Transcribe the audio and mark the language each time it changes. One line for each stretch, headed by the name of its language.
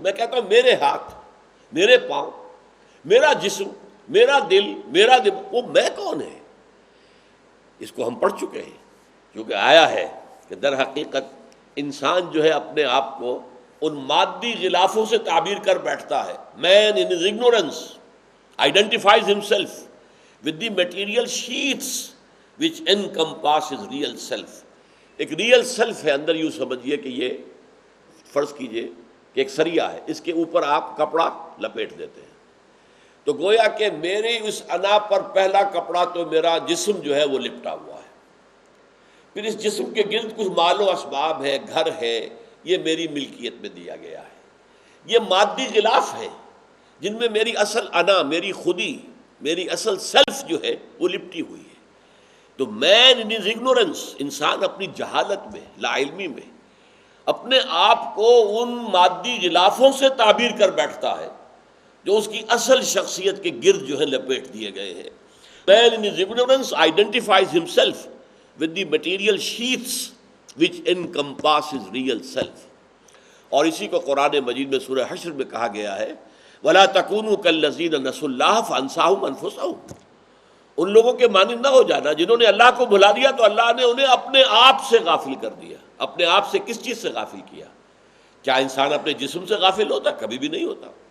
Urdu: میں کہتا ہوں میرے ہاتھ، میرے پاؤں، میرا جسم، میرا دل، میرا دماغ، وہ میں کون ہے؟ اس کو ہم پڑھ چکے ہیں، کیونکہ آیا ہے کہ در حقیقت انسان جو ہے اپنے آپ کو ان مادی غلافوں سے تعبیر کر بیٹھتا ہے.
English: Man in his ignorance identifies himself with the material sheets which encompass his real self.
Urdu: ایک ریئل سیلف ہے اندر، یوں سمجھیے کہ یہ فرض کیجئے کہ ایک سریا ہے، اس کے اوپر آپ کپڑا لپیٹ دیتے ہیں تو گویا کہ میری اس انا پر پہلا کپڑا تو میرا جسم جو ہے وہ لپٹا ہوا ہے. پھر اس جسم کے گرد کچھ مال و اسباب ہے، گھر ہے، یہ میری ملکیت میں دیا گیا ہے. یہ مادی غلاف ہے جن میں میری اصل انا، میری خودی، میری اصل سیلف جو ہے وہ لپٹی ہوئی ہے. تو
English: man in his ignorance,
Urdu: انسان اپنی جہالت میں، لا علمی میں اپنے آپ کو ان مادی غلافوں سے تعبیر کر بیٹھتا ہے جو اس کی اصل شخصیت کے گرد جو ہے لپیٹ دیے گئے ہیں.
English: Man in his ignorance identifies himself with the material sheaths which encompass his real self.
Urdu: اور اسی کو قرآن مجید میں سورہ حشر میں کہا گیا ہے
Arabic: وَلَا تَكُونُوا كَالَّذِينَ نَسُوا اللَّهَ فَأَنسَاهُمْ أَنفُسَهُمْ.
Urdu: ان لوگوں کے مانند نہ ہو جانا جنہوں نے اللہ کو بھلا دیا تو اللہ نے انہیں اپنے آپ سے غافل کر دیا. اپنے آپ سے کس چیز سے غافل کیا؟ کیا انسان اپنے جسم سے غافل ہوتا؟ کبھی بھی نہیں ہوتا.